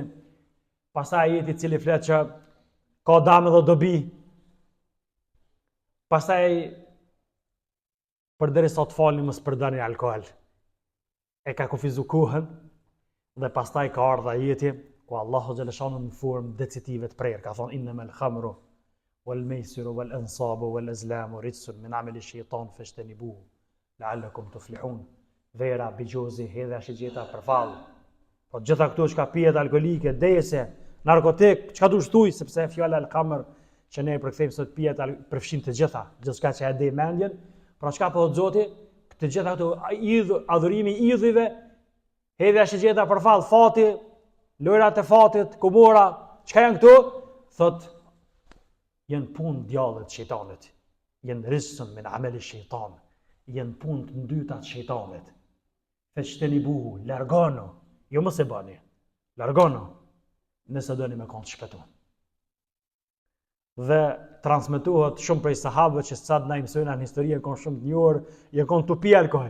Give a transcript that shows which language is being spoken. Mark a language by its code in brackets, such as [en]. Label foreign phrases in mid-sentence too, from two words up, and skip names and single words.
[sq] Pastaj ajeti i cili flet që ka dëm dhe dobi. Pastaj përderisa të falni mos përdorni alkool. E ka kufizu kohën dhe pastaj ka ardhur ajeti ku Allahu xhaleshanu në formë decitive të prerë ka thonë [ar] إنما الخمر والميسر والأنصاب والأزلام رجس من عمل الشيطان فاجتنبوه لعلكم تفلحون. [sq] Vera, bigjozi, hedhja shigjeta për fallë. Po gjitha këto që ka pijet alkoolike, dese, narkotik, çka dush thuj, sepse fjala al-khamr që ne përkthejmë sot pijet përfshin të gjitha, gjithçka që e di mendjen. Pra çka po thotë Zoti, të gjitha këto adhurimi i idhujve, hedhja shigjeta për fallë, fati, lojrat e fatit, kumora, çka janë këto? Thot janë punë djallit të shejtanit. Janë [ar] رجس من عمل الشيطان. [sq] Janë punë të ndyta të shejtanit. Fashtanibuhu, largono, jo mos e bani. Largono, nëse doni me kon të shpëtuar. Dhe transmetohet shumë prej sahabëve që sa na mësojnë në historinë kanë shumë të njohur, janë kanë tupi alkool.